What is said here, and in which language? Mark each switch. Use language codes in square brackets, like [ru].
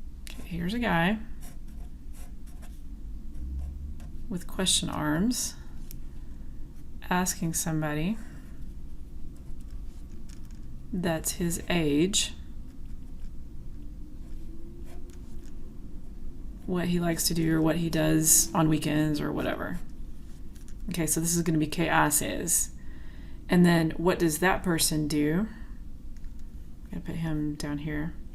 [en] Okay, here's a guy with question arms asking somebody that's his age what he likes to do or what he does on weekends or whatever. Okay, so this is going to be [es] ¿qué haces? [en] And then what does that person do? I'm going to put him down here.